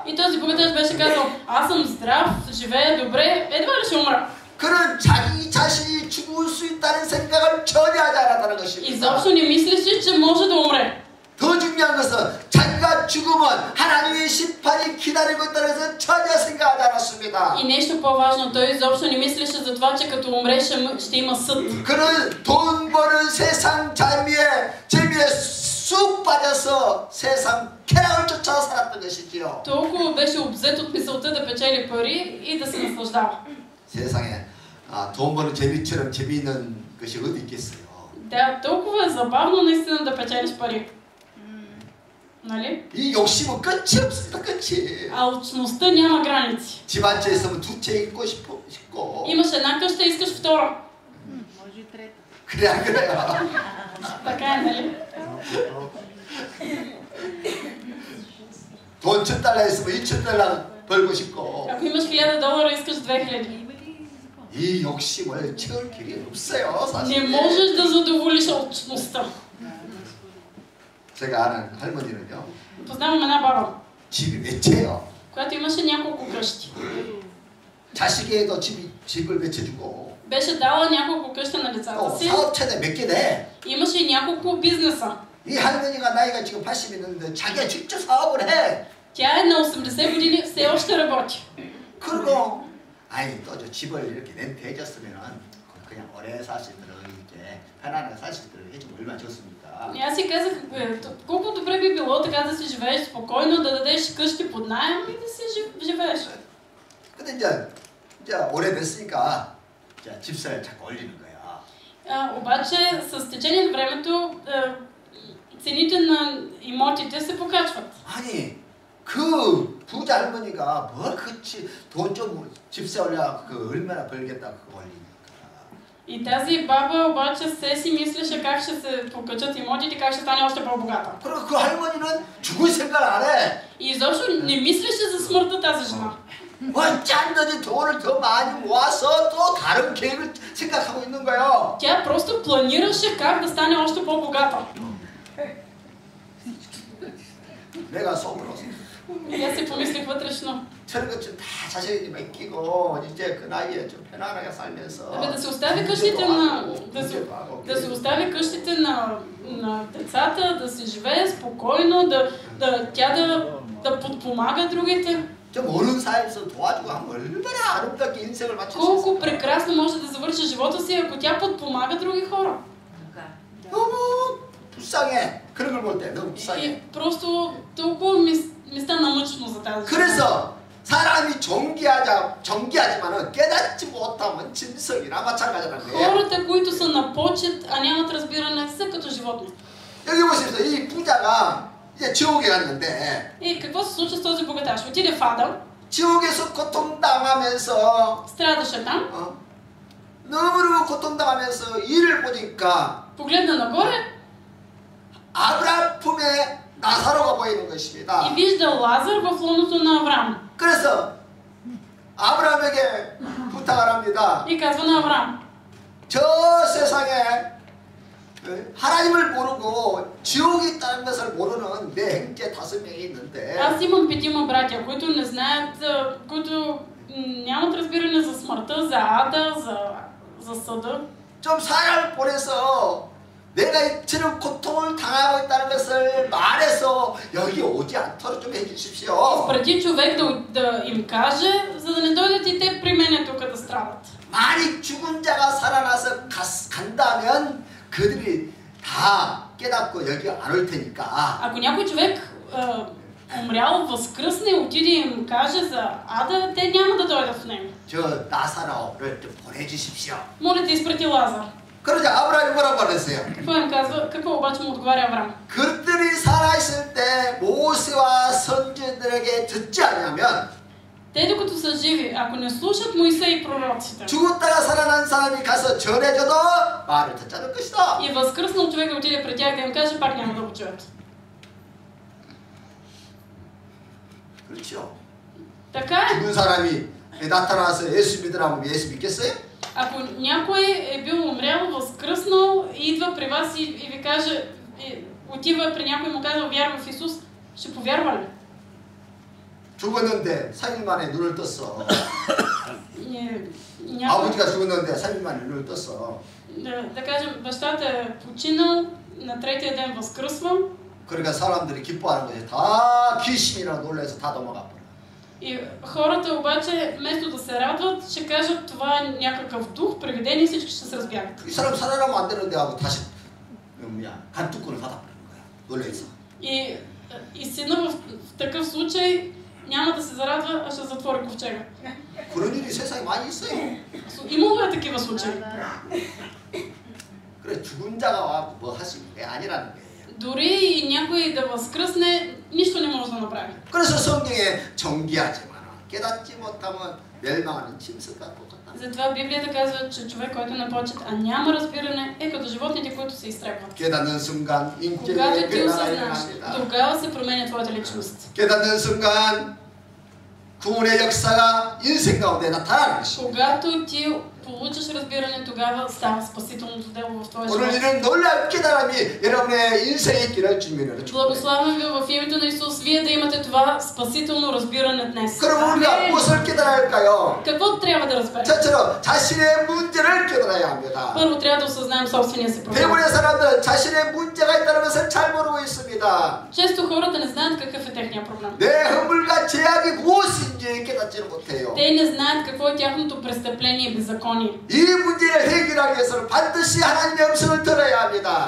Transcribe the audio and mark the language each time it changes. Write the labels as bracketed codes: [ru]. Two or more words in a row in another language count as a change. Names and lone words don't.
[bg] И този богаташ беше казал, аз съм здрав, живея добре, едва ли ще умра. [ko] 그는 자기 자신이 죽을 수 있다는 생각을 전혀 하지 않았다는 것입니다. [bg] Изобщо не мислеше, че може да умре. [ko] 더 중요한 중요한 것은 자기가 죽으면 하나님의 심판이 기다리고 있다는 것은 전혀 생각하지 않았습니다. [bg] И нещо по-важно, той изобщо не мислеше за това, че като умре ще има съд. [ko] 그는 돈 버는 세상 재미에 쑥 빠져서 세상 쾌락을 쫓아 살았던 것이지요. [bg] Толкова беше обзет от мисълта да печели пари и да се наслаждава. [ko] 세상에 돈 버는 재미처럼 재미있는 것이 어디 있겠어요? [bg] Да, толкова е забавно наистина да печелиш пари. Нали? [ko] 이 욕심은 끝이 없습니다. 끝이. [bg] Алчността няма граници. [ko] 집 한 채 있으면 두 채 있고 싶고. [bg] Имаш една къща, искаш втора. Може и трета. [ko] 그래 안 그래요? [bg] Така е, нали? [ko] 돈 $1000 있으면 $2000 벌고 싶고. [bg] Ако имаш $1000, искаш 2000. [ko] 이 욕심을 채울 길이 없어요, 사실. [bg] Не можеш да задоволиш алчността. [ko] 제가 아는 할머니는요. [bg] Познавам една баба, [ko] 집이 몇 채요. [bg] която имаше няколко къщи. [ko] 자식에도 집을 몇 채 주고. [bg] Беше дала няколко къща на децата си. [ko] 사업체도 몇 개 돼. [bg] Имаше и няколко бизнеса. [ko] 이 할머니가 나이가 지금 80 있는데 자기가 직접 사업을 해. [bg] Тя е на 80 години, все още работи. [ko] 그리고 아니 또 저 집을 이렇게 렌트 해줬으면은 그냥 오래 살 수 있도록 이렇게 편안하게 살 수 있도록 해주면 얼마나 좋습니까? [bg] И аз си казах, колко добре би било така да си живееш спокойно, да дадеш къщи под наем и да си живееш. [ko] 근데 이제 오래됐으니까 집세를 자꾸 올리는 거야. [bg] Обаче с течение на времето цените на имотите се покачват. [ko] 아니 그 부자 할머니가 뭘 그치 돈 좀 집세 올려 그 얼마나 벌겠다 그거 올리니까. [bg] И тази баба обаче се си мислеше как ще се покачат имотите, как ще стане още по-богата. [ko] 그리고 그 할머니는 죽을 생각 안 해. [bg] И изобщо не мислеше за смъртта тази жена. [ko] 어쩐지 돈을 더 많이 모아서 또 다른 계획을 생각하고 있는 거예요. [bg] Тя просто планираше как да стане още по-богата. [ko] 내가 속으로 [bg] И аз си помислих вътрешно. [ko] 저런 것 좀 다 자식에게 맡기고 이제 그 나이에 좀 편안하게 살면서 [bg] Да се остави къщите на да се остави къщите на децата, да си живее спокойно, тя да подпомага другите. [ko] 좀 어른 사이에서 도와주고 하면 얼마나 아름답게 인생을 마칠 수 있을까? [bg] Колко прекрасно може да завърши живота си, ако тя подпомага други хора. [ko] 너무 불쌍해. 그런 걸 볼 때 너무 [bg] И [ko] 불쌍해. [bg] просто толкова ми стана мъчно за тази жена. [ko] 그래서 사람이 정기하지만은 깨닫지 못하면 짐승이나 마찬가지라는 거예요. Хората, които са на почет, а нямат разбиране, са като животни. 여기 보십시오. 이 부자가 이제 지옥에 갔는데 [bg] И какво се случва с този богаташ? Отиде в Ада, [ko] 지옥에서 고통당하면서 [bg] страдаше там, [ko] 너무너무 고통당하면서 일을 보니까 [bg] погледна нагоре [ko] 아브라함 품에 나사로가 보이는 [bg] и [ko] 것입니다. [bg] вижда Лазар в лоното на Авраам. [ko] 그래서 아브라함에게 부탁을 합니다. [bg] И казва на Авраам: [ko] 저 세상에 하나님을 모르고 지옥이 있다는 것을 모르는 내 형제 5명이 있는데 [bg] аз имам 5 братя, които не знаят, които нямат разбиране за смъртта, за ада, за съда. [ko] 좀 사람을 보내서 내가 이처럼 고통을 당하고 있다는 것을 말해서 여기 오지 않도록 좀 해주십시오. [bg] Изпрати човек да им каже, за да не дойдат и те при мен тук да страдат. [ko] 만약 죽은 자가 살아나서 간다면 그들이 다 깨닫고 여기 안 올 테니까. [bg] Ако някой човек умрял, възкръсне, отиде и им каже за ада, те няма да дойдат в него. [ko] 저 나사로를 좀 보내주십시오. [bg] Моля те, изпрати Лазар. [ko] 그러자 아브라함이 뭐라고 말했어요? [bg] Какво им казва? Какво обаче му отговаря Авраам? [ko] 그들이 살아있을 때 모세와 선지자들에게 듣지 않으면 [bg] Те докато са живи, ако не слушат Моисей и пророците, [ko] 죽었다가 살아난 사람이 가서 전해줘도 말을 듣지 않을 것이다. [bg] и възкръснал човек да отиде при тях да им каже, пак няма да го чуят. [ko] 그렇죠. [bg] Така е. [ko] 죽은 사람이 나타나서 예수 믿으라고 예수 믿겠어요? [bg] Ако някой е бил умрял, възкръснал, идва при вас и ви каже, отива при някой и му казва, вярва в Исус, ще повярва ли? [ko] 죽었는데 3일 만에 눈을 떴어. [bg] някой, [ko] 아버지가 죽었는데 3일 만에 눈을 떴어. [bg] да кажем, бащата е починал, на третия ден възкръсва. [ko] 그러니까 사람들이 기뻐하는 것이 다 귀신이라 놀라서 다 넘어가 버려. И хората обаче, вместо да се радват, ще кажат, това е някакъв дух, привидение, и всички ще се разбягат. 이 사람 살아나면 안 되는데 하고 다시 간뚜껑을 닫아버리는 거야. 놀라서. [bg] И сина в такъв случай няма да се зарадва, а ще затвори ковчега. [ko] 그런 일이 세상에 많이 있어요. [bg] Имало е такива случаи. [ko] 그래 죽은 자가 와 뭐 할 수 있는 게 아니라는 거예요. [bg] Дори и някой да възкръсне, нищо не може да направи. [ko] 그래서 성경에 정기하지만 깨닫지 못하면 멸망하는 짐승과 똑같다. [bg] Затова Библията казва, че човек, който не почет, а няма разбиране, е като животните, които се изтребват. [ko] 깨닫는 순간 [bg] Когато [ko] 인격의 [bg] ти [ko] 변화가 [bg] осъзнаеш, [ko] 일어납니다. [bg] тогава се променя твоята личност. [ko] 깨닫는 순간 구원의 역사가 인생 가운데 나타나는 것입니다. [bg] Когато ти получиш разбиране, тогава става спасителното дело в твоя [ko] 오늘 [bg] живот. [ko] 이런 놀라운 깨달음이 여러분의 인생에 있기를 주님으로 축복합니다. [bg] Благославям ви в името на Исус, вие да имате това спасително разбиране днес. [ko] 그럼 우리가 무엇을 깨달아야 할까요? [bg] Какво трябва да разберем? [ko] 저처럼 자신의 문제를 깨달아야 합니다. [bg] Първо трябва да осъзнаем собствения си проблем. [ko] 대부분의 사람들은 자신의 문제가 있다는 것을 잘 모르고 있습니다. [bg] Често хората не знаят какъв е техния проблем. [ko] 내 허물과 죄악이 무엇인지 깨닫지를 못해요. [bg] Те не знаят какво е тяхното престъпление и беззаконие. [ko] 이 문제를 해결하기 위해서는 반드시 하나님의 음성을 들어야 합니다.